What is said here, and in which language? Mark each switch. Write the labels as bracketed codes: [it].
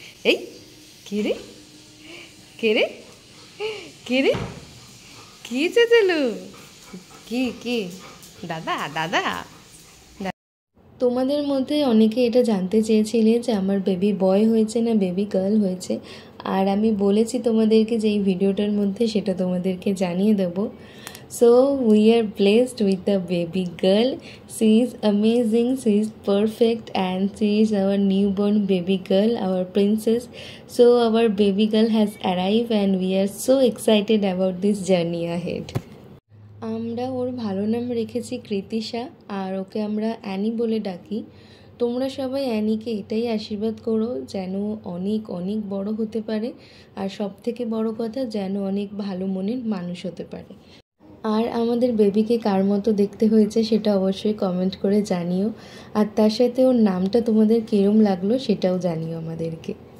[bn] এই কে রে কে রে কে রে, কি চেঁচালো? কি দাদা দাদা? তোমাদের মধ্যে অনেকে এটা জানতে চেয়েছিলে যে আমার বেবি বয় হয়েছে না বেবি গার্ল হয়েছে, আর আমি বলেছি তোমাদেরকে যে এই ভিডিওটার মধ্যে সেটা তোমাদেরকে জানিয়ে দেবো। [en] So we are blessed with a baby girl. She is amazing, she is perfect, and she is our newborn baby girl, our princess. So our baby girl has arrived and we are so excited about this journey ahead. [bn] আমরা ওর ভালো নাম রেখেছি কৃতিশা, আর ওকে আমরা Annie বলে ডাকি। তোমরা সবাই অ্যানিকে এটাই আশীর্বাদ করো যেন অনেক অনেক বড় হতে পারে, আর সব থেকে বড় কথা যেন অনেক ভালো মনের মানুষ হতে পারে। আর আমাদের বেবিকে কার মতো দেখতে হয়েছে সেটা অবশ্যই কমেন্ট করে জানিও, আর তার সাথে ওর নামটা তোমাদের কিরম লাগলো সেটাও জানিও আমাদেরকে।